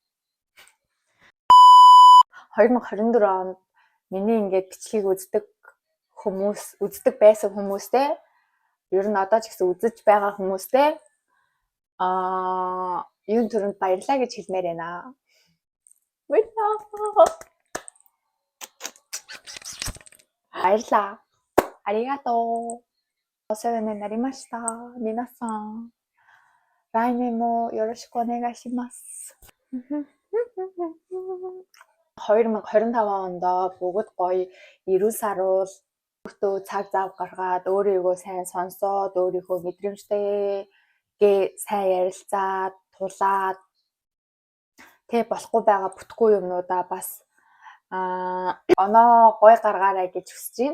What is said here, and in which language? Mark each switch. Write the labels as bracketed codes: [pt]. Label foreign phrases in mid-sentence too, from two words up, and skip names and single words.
[mn] 2024 онд миний ингээд бичлэгийг үздэг байсан хүмүүстэй ер нь одоо ч гэсэн үзэж байгаа хүмүүстэй юун төрөнд баярлаа гэж хэлмээр байна. Баярлаа. [ja] Аригато. お世話になりました。皆さん、来年もよろしくお願いします。 [mn] 2025 онд бүгд гоё эрүүл саруул өөртөө цаг зав гаргаад өөрийгөө сайн сонсоод өөрийнхөө мэдрэмжтэйгээ сайн ярилцаад тулаад тэг болохгүй байгаа бүтггүй юмнуудаа бас оноо гой гаргаарай гэж хүсэж байна.